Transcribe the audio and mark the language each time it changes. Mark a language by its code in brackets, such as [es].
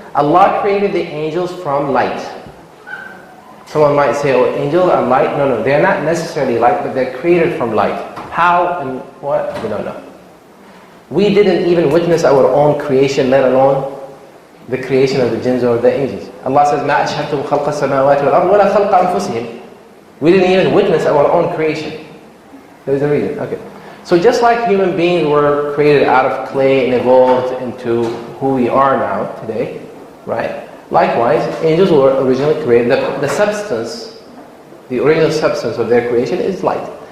[en] Allah created the angels from light. Someone might say, oh, angels are light. No, they're not necessarily light, but they're created from light. How and what? We don't know. We didn't even witness our own creation, let alone the creation of the jinns or the angels. Allah says, [ar] مَا أَشْهَدْتُمْ خَلْقَ السَّمَاوَاتِ وَالْأَرْضِ وَلَا خَلْقَ أَنفُسِهِمْ. [en] We didn't even witness our own creation. There's a reason. Okay. So just like human beings were created out of clay and evolved into who we are now today, right? Likewise, angels were originally created. The substance, the original substance of their creation is light.